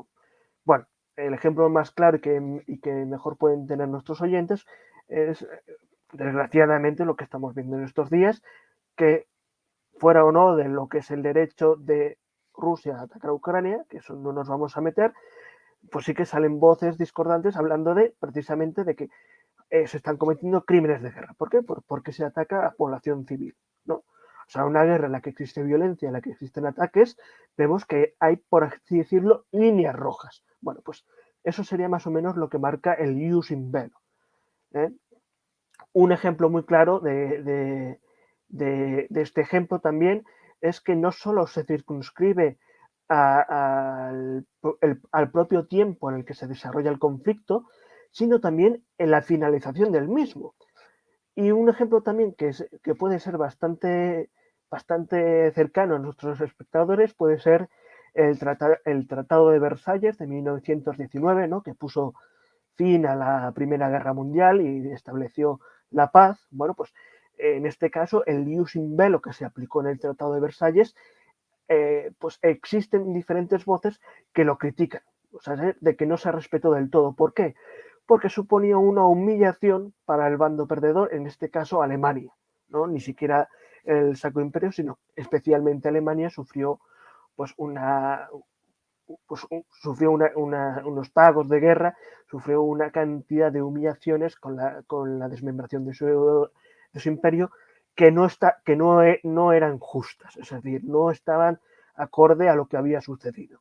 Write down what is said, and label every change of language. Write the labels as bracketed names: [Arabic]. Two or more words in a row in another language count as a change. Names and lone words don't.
[Spanish] Bueno, el ejemplo más claro y que mejor pueden tener nuestros oyentes es, desgraciadamente, lo que estamos viendo en estos días, que fuera o no de lo que es el derecho de Rusia a atacar a Ucrania, que eso no nos vamos a meter, pues sí que salen voces discordantes hablando precisamente de que se están cometiendo crímenes de guerra. ¿Por qué? Porque se ataca a población civil, ¿no? O sea, una guerra en la que existe violencia, en la que existen ataques, vemos que hay, por así decirlo, líneas rojas. Bueno, pues eso sería más o menos lo que marca el [Latin] ius in bello. [Spanish] ¿eh? Un ejemplo muy claro de este ejemplo también es que no solo se circunscribe al propio tiempo en el que se desarrolla el conflicto, sino también en la finalización del mismo. Y un ejemplo también que puede ser bastante cercano a nuestros espectadores puede ser el Tratado de Versalles de 1919, ¿no? Que puso fin a la Primera Guerra Mundial y estableció la paz. Bueno, pues en este caso el [Latin] ius in bello [Spanish] que se aplicó en el Tratado de Versalles, pues existen diferentes voces que lo critican, o sea, de que no se respetó del todo. ¿Por qué? Porque suponía una humillación para el bando perdedor, en este caso Alemania, ¿no? Ni siquiera el Sacro Imperio, sino especialmente Alemania sufrió pues sufrió unos pagos de guerra, sufrió una cantidad de humillaciones con la desmembración de su imperio que no eran justas, es decir, no estaban acorde a lo que había sucedido.